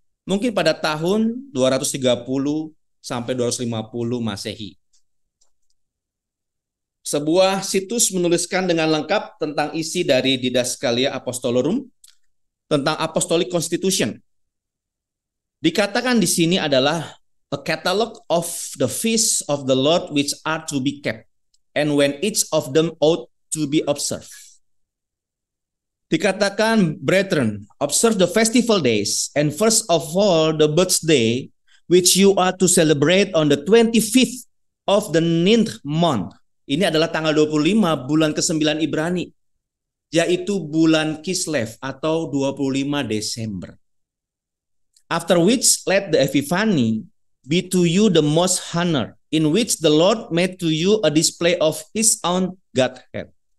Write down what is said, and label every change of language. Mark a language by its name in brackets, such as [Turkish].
[Indonesian] Mungkin pada tahun 230 sampai 250 Masehi. Sebuah situs menuliskan dengan lengkap tentang isi dari Didaskalia Apostolorum, tentang Apostolic Constitution. Dikatakan di sini adalah [English] a catalog of the feasts of the Lord which are to be kept, and when each of them ought to be observed. [Indonesian] Dikatakan, [English] brethren, observe the festival days, and first of all the birthday, which you are to celebrate on the 25th of the 9th month. [Indonesian] Ini adalah tanggal 25 bulan ke-9 Ibrani, yaitu bulan Kislev atau 25 Desember. [English] After which let the Epiphany be to you the most honor, in which the Lord made to you a display of his own Godhead.